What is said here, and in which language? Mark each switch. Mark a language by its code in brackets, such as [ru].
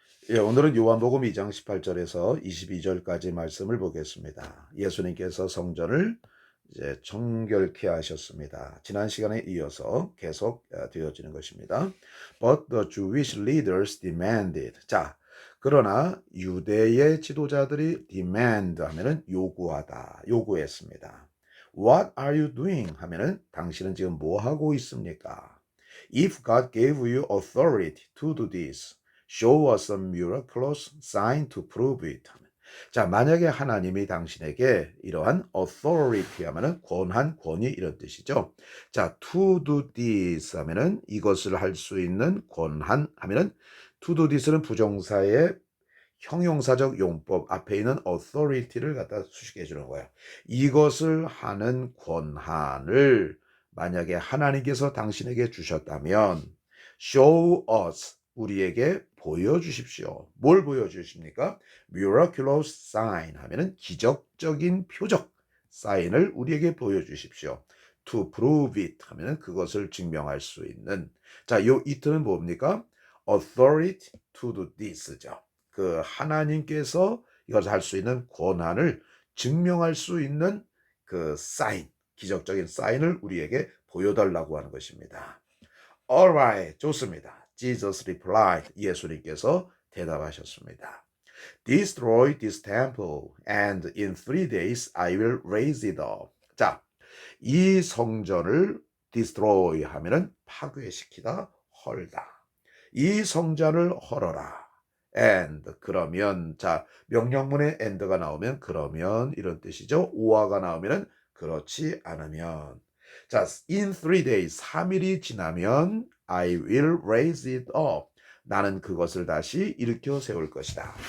[ko] 예, 오늘은 요한복음 2장 18절에서 22절까지 말씀을 보겠습니다. 예수님께서 성전을 이제 정결케 하셨습니다. 지난 시간에 이어서 계속 되어지는 것입니다. [en] But the Jewish leaders demanded. [ko] 자, 그러나 유대의 지도자들이 demand 하면은 요구하다, 요구했습니다. [en] What are you doing? [ko] 하면은 당신은 지금 뭐 하고 있습니까? [en] If God gave you authority to do this, show us a miraculous sign to prove it. [ko] 자, 만약에 하나님이 당신에게 이러한 authority 하면은 권한, 권위 이런 뜻이죠. 자, [en] to do this [ko] 하면은 이것을 할 수 있는 권한 하면은 to do this는 부정사의 형용사적 용법 앞에 있는 authority를 갖다 수식해 주는 거예요. 이것을 하는 권한을 만약에 하나님께서 당신에게 주셨다면 [en] show us [ko] 우리에게 보여주십시오. 뭘 보여주십니까? [en] miraculous sign [ko] 하면은 기적적인 표적 사인을 우리에게 보여주십시오. [en] to prove it [ko] 하면은 그것을 증명할 수 있는 자, 요 it는 뭡니까? [en] authority to do this죠. [ko] 그 하나님께서 이것을 할 수 있는 권한을 증명할 수 있는 그 사인, 기적적인 사인을 우리에게 보여달라고 하는 것입니다. Alright, 좋습니다. [en] Jesus replied. [ko] 예수님께서 대답하셨습니다. [en] Destroy this temple, and in 3 days I will raise it up. [ko] 자, 이 성전을 destroy 하면은 파괴시키다, 헐다. 이 성전을 헐어라. and 그러면 자 명령문에 and가 나오면 그러면 이런 뜻이죠. 오화가 나오면은 그렇지 않으면 자 [en] in 3 days [ko] 3일이 지나면 [en] I will raise it up [ko] 나는 그것을 다시 일으켜 세울 것이다.